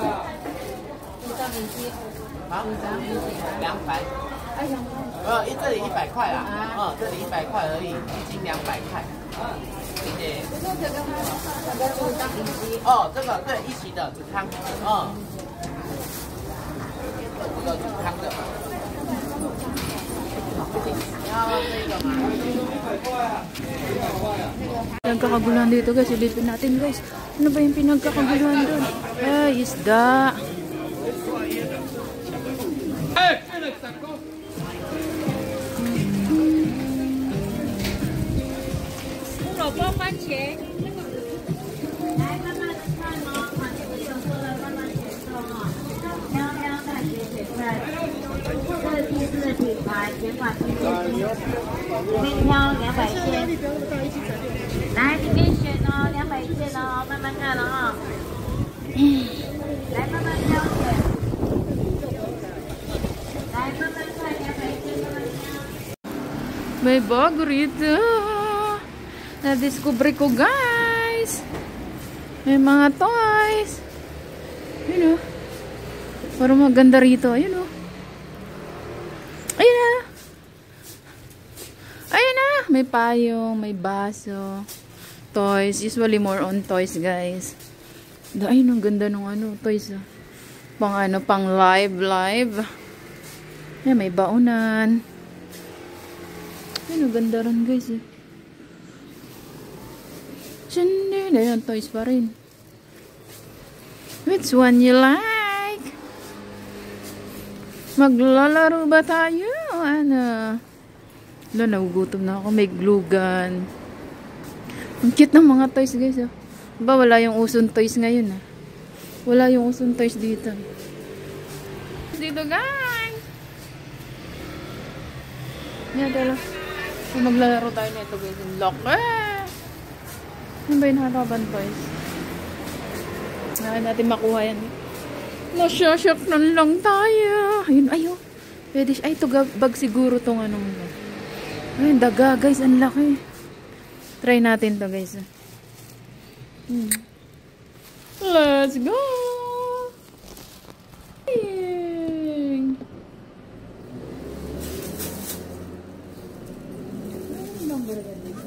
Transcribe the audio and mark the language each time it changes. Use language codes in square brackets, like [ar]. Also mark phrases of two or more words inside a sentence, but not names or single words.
[zh] 好，200。这里100块啦，这里100块而已，1斤200块。谢谢。这个对，一起的煮汤，这个煮汤的。 [tl] Pinagkakaguluhan dito guys, silipin natin guys. Ano ba yung pinagkakaguluhan doon? Isda. [zh] 萝卜番茄。来，慢慢的看哦，把这个手做了，慢慢选购哈。挑挑看选菜，这批次的品牌，全款推荐可以挑200件。来，里面选哦，200件哦，慢慢看。来慢慢挑选，来慢慢看，两百一慢慢挑。 [tl] May bago rito. Na-discover ko, guys. May mga toys. Ayun o. Parang maganda rito. Ayun o. Ayun na. Ayun na. May payong, may baso. Toys. [en] Usually more on toys, guys. [tl] Ayun, ang ganda ng ano, toys. Pang ano, pang live. Ayan, may baunan. Ayun, ang ganda rin, guys. Sindi. Ayun, toys pa rin. [en] Which one you like? [tl] Maglalaro ba tayo? Ano? Wala, nagugutom na ako. May glue gun. Ang cute ng mga toys, guys. Diba, wala yung usong toys ngayon. Wala yung usong toys dito. Dito, guys. Yan, tala. Maglalaro tayo nito, guys. Lock. Ano ba yung harapan, toys? Kaya natin makuha yan. Nasyasyak na lang tayo. Ayun, ayun. Pwede siya. Ay, ito bag siguro tong anong. Ayun, daga, guys. Ang laki. Try natin to, guys. [en] Let's go! [tl] Ayun. Ano number ba dito?